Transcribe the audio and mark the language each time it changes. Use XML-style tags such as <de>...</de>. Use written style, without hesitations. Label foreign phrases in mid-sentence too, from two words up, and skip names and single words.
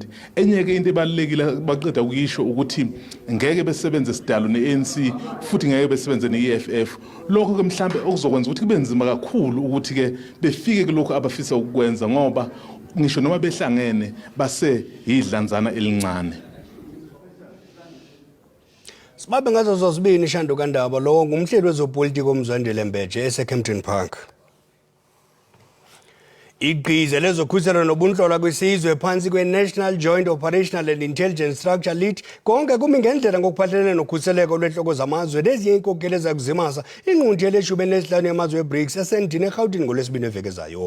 <zu>Enye ke into ebalekile baqeda ukuyisho ukuthi ngeke besebenze sidalo neANC futhi ngeke besebenze neEFF. Lokho ke mhlambe okuzokwenza ukuthi kube nzima kakhulu ukuthi ke befike kuloko abafisa ukwenza ngoba ngisho noma behlangene base yidlanzana elincane. Sibabe ngazo zozibini Shandu Iindaba lo ngumhleli wezopolitiko uMzwandile Mbeje eseCamden Park.</zu> <xh>Igqize lezokhusela nobuntlolo kwisizwe phansi kwe-National Joint Operational and Intelligence Structure lithi konke kumi ngendlela ngokuphathelene nokhuseleko lwehloko zamazwe nezinye iinkokeli ezakuzimasa inqunti leshumi nesihlanu yamazwe eBRICS esendini eRhawutini ngolwesibini eveke.</xh>